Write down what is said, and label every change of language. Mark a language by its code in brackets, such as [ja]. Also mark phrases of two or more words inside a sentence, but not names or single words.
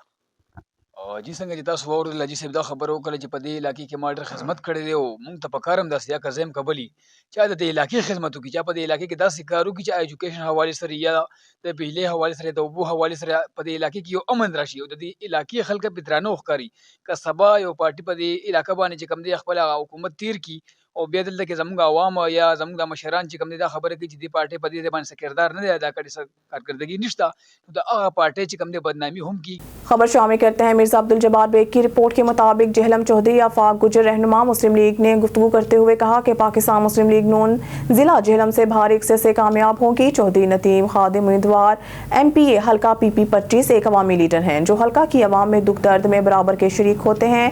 [ps] جی څنګه چې تاسو واورېدل حاجي صاحب دا خبره وکړه چې په دې علاقې کې ما ډېر خدمت کړی دی، او موږ ته پکار هم داسې یا که زه یم که بل وي چا د دې علاقې خدمت وکړي، چا په دې علاقې کې داسې کار وکړي چې ایجوکیشن حوالې سره یا د بجلۍ حوالې سره، د اوبو حوالې سره په دې علاقې کې یو امن راشي، او د دې علاقې خلک پرې درانه وښکاري. که سبا یو پارټي په دې علاقه باندې چې کوم دی خپل حکومت تیر کړي او بیا دلته کې زموږ عوام یا زموږ د مشران چې کوم دی دا خبره کوي چې دې پارټۍ په دې ځای باندې څه کردار نه دی ادا کړی، څه کارکردګي نشته، نو د هغه پارټۍ چې کوم دی بدنامي هم کی. [ur] خبر شامل کرتے ہیں مرزا عبدالجبار بیگ کی رپورٹ کے مطابق جہلم چودھری آفاق گجر رہنما مسلم لیگ نے گفتگو کرتے ہوئے کہا کہ پاکستان مسلم لیگ نون ضلع جہلم سے بھاری عرصے سے کامیاب ہوگی. چودھری نتیم خادم امیدوار MPA حلقہ PP 25 ایک عوامی لیڈر ہیں جو حلقہ کی عوام میں دکھ درد میں برابر کے شریک ہوتے ہیں.